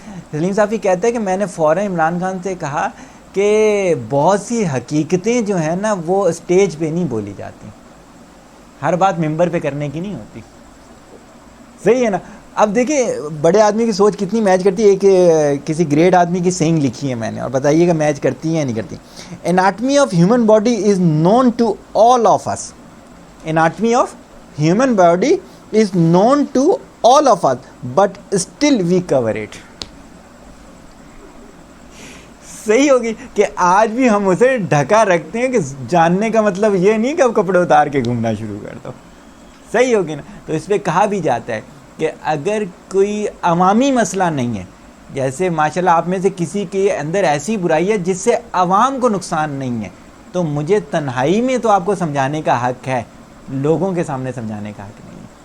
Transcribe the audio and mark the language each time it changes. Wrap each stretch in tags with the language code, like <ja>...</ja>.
<ur>سلیم صافی کہتا ہے کہ میں نے فوراً عمران خان سے کہا کہ بہت سی حقیقتیں جو ہیں نا وہ اسٹیج پہ نہیں بولی جاتی, ہر بات ممبر پہ کرنے کی نہیں ہوتی. صحیح ہے نا. اب دیکھیں بڑے آدمی کی سوچ کتنی میچ کرتی ہے. ایک کسی گریٹ آدمی کی سینگ لکھی ہے میں نے, اور بتائیے گا میچ کرتی ہے یا نہیں کرتی.</ur> <en>Anatomy of human body is known to all of us. Anatomy of human body is known to all of us, but still we cover it.</en> <ur>صحیح ہوگی کہ آج بھی ہم اسے ڈھکا رکھتے ہیں, کہ جاننے کا مطلب یہ نہیں کہ اب کپڑے اتار کے گھومنا شروع کر دو. صحیح ہوگی نا. تو اس پہ کہا بھی جاتا ہے کہ اگر کوئی عوامی مسئلہ نہیں ہے, جیسے ماشاءاللہ آپ میں سے کسی کے اندر ایسی برائی ہے جس سے عوام کو نقصان نہیں ہے, تو مجھے تنہائی میں تو آپ کو سمجھانے کا حق ہے, لوگوں کے سامنے سمجھانے کا حق نہیں ہے.</ur>